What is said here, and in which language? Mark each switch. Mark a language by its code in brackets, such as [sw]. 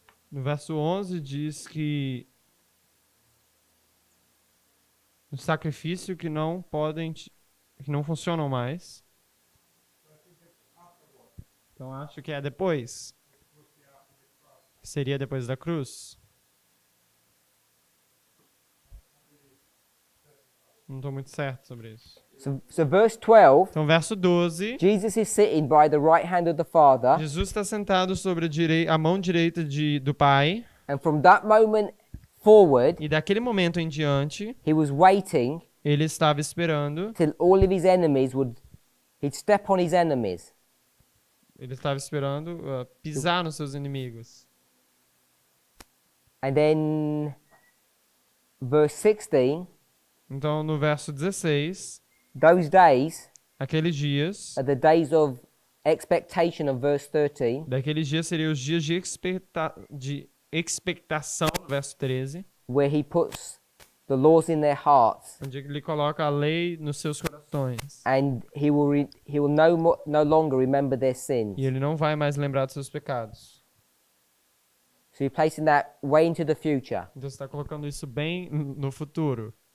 [pt] No verso 11 diz que o sacrifício que não podem, que não funcionam mais. Então acho que é depois. Seria depois da cruz. Não estou muito certo sobre isso. [en] So verse 12, [pt] Então verso 12. [en] Jesus is sitting by the right hand of the Father, [pt] Jesus está sentado sobre a mão direita do Pai. [en] and from that moment forward, [pt] E daquele momento em diante, [en] he was waiting [pt] ele estava esperando. [en] till all of his enemies he'd step on his enemies. [pt] Ele estava esperando pisar nos seus inimigos. [en] And then verse 16, [pt] Então no verso 16, [en] those days [pt] aqueles dias, [en] are the days of expectation of verse 13, [pt] daqueles dias seriam os dias de expectação, verso 13, [en] where he puts the laws in their hearts, [pt] onde ele coloca a lei nos seus corações. [en] and he will no longer remember their sins. [pt] E ele não vai mais lembrar dos seus pecados. [en] So you're placing that way into the future. [pt] Então você está colocando isso bem no futuro.